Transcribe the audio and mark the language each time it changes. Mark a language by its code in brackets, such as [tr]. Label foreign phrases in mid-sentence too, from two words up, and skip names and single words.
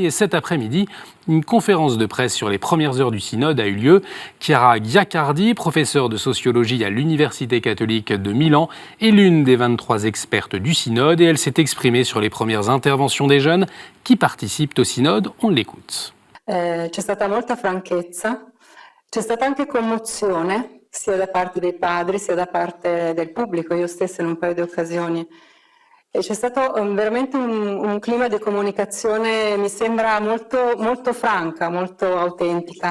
[fr] Et cet après-midi, une conférence de presse sur les premières heures du synode a eu lieu. Chiara Giaccardi, professeure de sociologie à l'Université catholique de Milan, est l'une des 23 expertes du synode et elle s'est exprimée sur les premières interventions des jeunes qui participent au synode. On l'écoute. [it] C'è stata molta franchezza, c'è stata anche commozione sia da parte dei padri sia da parte del pubblico, io stessa in un paio di occasioni. E c'è stato veramente un clima di comunicazione, mi sembra molto, molto franca, molto autentica.